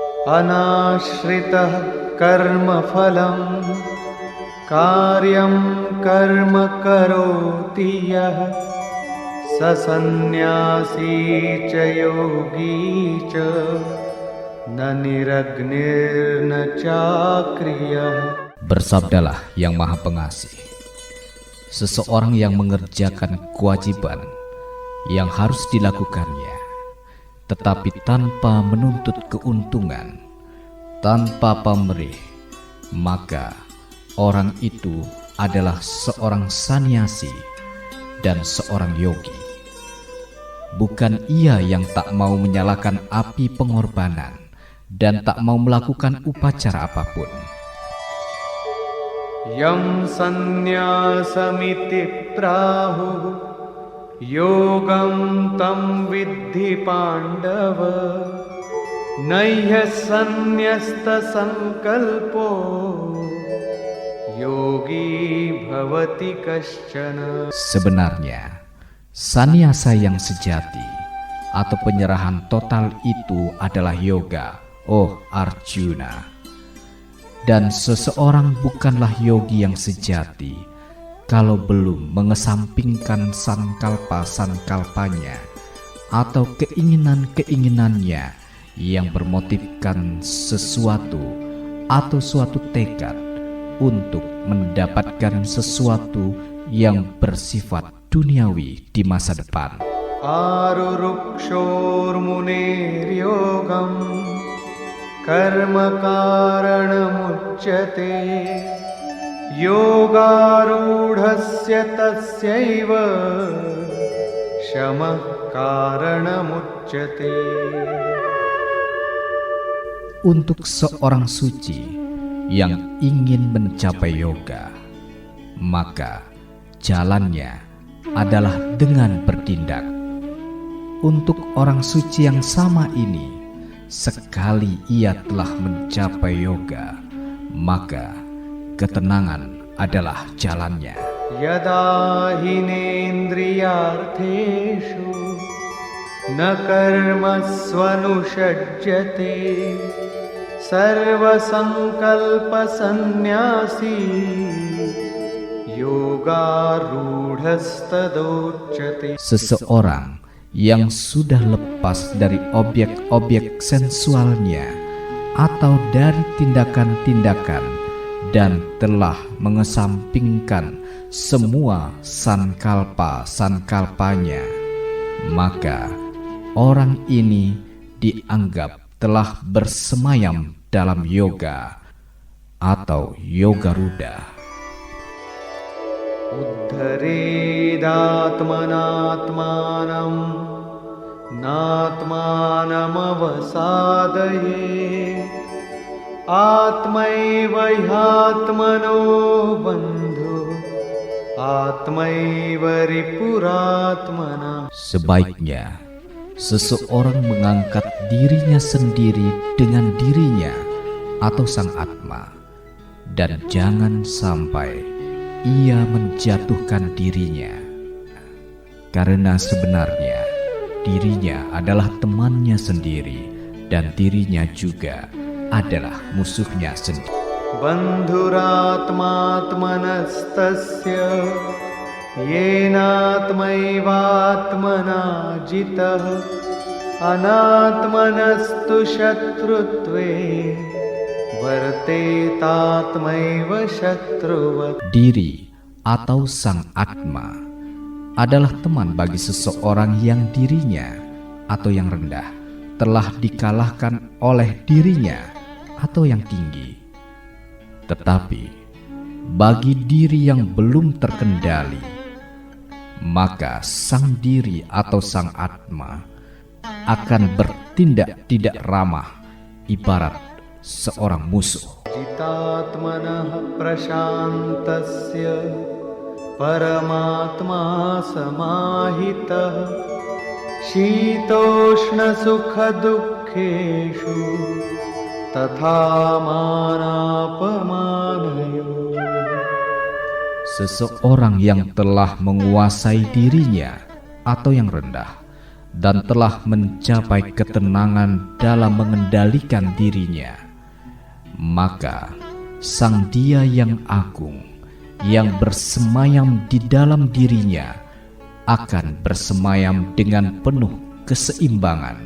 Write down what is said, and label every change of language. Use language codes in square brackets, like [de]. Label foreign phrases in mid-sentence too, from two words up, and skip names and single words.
[sa] अनाश्रितः कर्मफलं कार्यं कर्म करोति यः स सन्न्यासी च योगी च न निरग्निर्न चाक्रियः. [id] Bersabdalah yang Maha Pengasih, seseorang yang mengerjakan kewajiban yang harus dilakukannya, tetapi tanpa menuntut keuntungan, tanpa pamrih, maka orang itu adalah seorang sannyasi dan seorang yogi. Bukan ia yang tak mau menyalakan api pengorbanan dan tak mau melakukan upacara apapun. [sa] यं संन्यासमिति प्राहु योगं तं विद्धि पाण्डव नह्य संन्यस्त सङ्कल्पो योगी भवति कश्चन. [id] Sebenarnya, sannyasa yang sejati atau penyerahan total itu adalah yoga, oh Arjuna. Dan seseorang bukanlah yogi yang sejati kalau belum mengesampingkan sankalpa-sankalpanya atau keinginan-keinginannya yang bermotifkan sesuatu atau suatu tekad untuk mendapatkan sesuatu yang bersifat duniawi di masa depan. [sa] आरुरुक्षोर् मुनिर् योगं कर्म कारणमुच्यते योगारूढस्य तस्यैव शमः कारणमुच्यते. [id] Untuk seorang suci yang ingin mencapai yoga, maka jalannya adalah dengan bertindak. Untuk orang suci yang sama ini, sekali ia telah mencapai yoga, maka ketenangan adalah jalannya. [sa] यदा हीन्द्रियार्थेषु न कर्मस्वनुषज्जते सर्व सङ्कल्प संन्यासी योग रूढस्तदोच्यते. [id] Seseorang yang sudah lepas dari objek-objek sensualnya atau dari tindakan-tindakan dan telah mengesampingkan semua sankalpa-sankalpanya, maka orang ini dianggap telah bersemayam dalam yoga atau [sa] योग रूढ. उद्धरेदात्मनात्मानं नात्मानम् अवसादये आत्मैव ह्यात्मनो बन्धु आत्मैव रिपुरात्मना. [id] Sebaiknya seseorang mengangkat dirinya sendiri dengan dirinya atau sang Atma, dan jangan sampai ia menjatuhkan dirinya, karena sebenarnya dirinya adalah temannya sendiri dan dirinya juga adalah musuhnya sendiri. [sa] बन्धुरात्मात्मनस्तस्य येनात्मैवात्मना जितः अनात्मनस्तु शत्रुत्वे वर्तेतात्मैव शत्रुवत्. [id] Diri atau sang Atma adalah teman bagi seseorang yang dirinya atau yang rendah telah dikalahkan oleh dirinya atau yang tinggi. Tetapi bagi diri yang belum terkendali, maka sang diri atau sang Atma akan bertindak tidak ramah, ibarat seorang musuh. [sa] जितात्मनः प्रशान्तस्य परमात्मा समाहितः शीतोष्ण सुख दुःखेषु तथा मानापमानयो. [id] Seseorang yang telah menguasai dirinya atau yang rendah dan telah mencapai ketenangan dalam mengendalikan dirinya, maka Sang Dia yang agung yang bersemayam di dalam dirinya akan bersemayam dengan penuh keseimbangan.